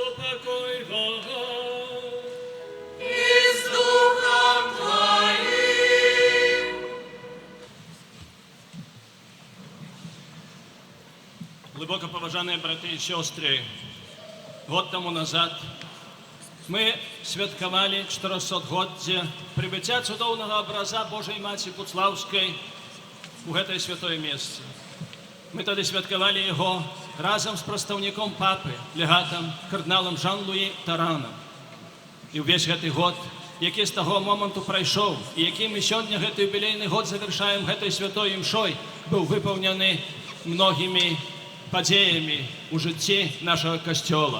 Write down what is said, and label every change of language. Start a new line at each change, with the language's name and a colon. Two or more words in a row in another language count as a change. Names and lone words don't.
Russian: Глубоко поважанные браты и сестры,
Belarusian: год тому назад мы святкавали 400-годдзе прибыцця цудоўнага абраза Божай Маці Буцлаўскай у гэтае святое месца. Мы тады святкавалі яго разам з прадстаўніком папы, легатам, кардыналам Жан-Луі Таранам. І ўвесь гэты год, які з таго моманту прайшоў, і які мы сёння гэты юбілейны год завяршаем гэтай святой імшой, быў выпаўнены многімі падзеямі ў жыцці нашага касцёла.